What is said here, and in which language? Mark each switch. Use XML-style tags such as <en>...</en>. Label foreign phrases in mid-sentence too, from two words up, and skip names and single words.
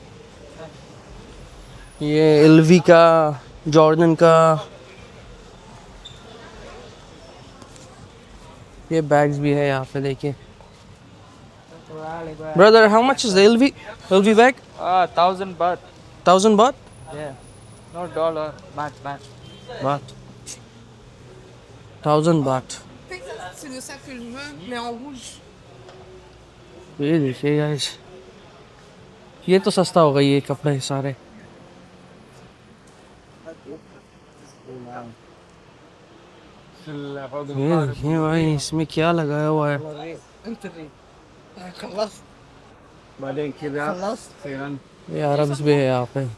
<hi>ये एलवी का, जॉर्डन का, ये बैग्स भी है यहाँ पे देखिए।</hi> <en>brother how much is the LV bag? 1,000 baht. 1000 baht? Yeah. No dollar. Baht. बात 1000 baht।</en> <fr>C'est le sac que je veux, mais en rouge.</fr> <hi>ये देखिए गाइस, ये तो सस्ता होगा ये कपड़े सारे। ये देखिए भाई, इसमें क्या लगाया हुआ है। ये अरब्स भी है यहाँ पे।</hi>